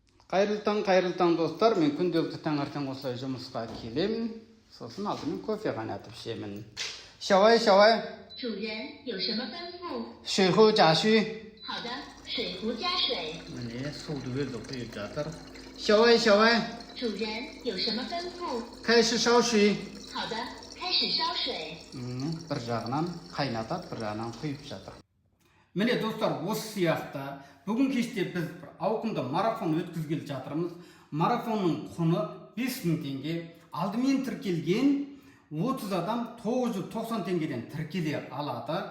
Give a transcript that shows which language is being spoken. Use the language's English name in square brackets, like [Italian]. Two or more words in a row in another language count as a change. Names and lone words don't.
[Kazakh] Қайырлы таң достар, мен күнделікті таңертең осылай жұмысқа келемін. Сосын алдымен кофе қайнатып ішемін. Шауай. [Chinese] 主人有什么吩咐？水壶加水. 好的，水壶加水。 [Kazakh] міне суды өзі құйып жатыр. Шауай. [Chinese] 主人有什么吩咐？开始烧水. 好的，开始烧水。 [Kazakh] бір жағынан қайнатады, бір жағынан құйып жатыр. Міне достар, осы сияқты бүгін кеште біз бір ауқымды марафон өткізгелі жатырмыз. Марафонның құны 5000 теңге. Алдымен тіркелген 30 адам 990 теңгеден тіркеле алады.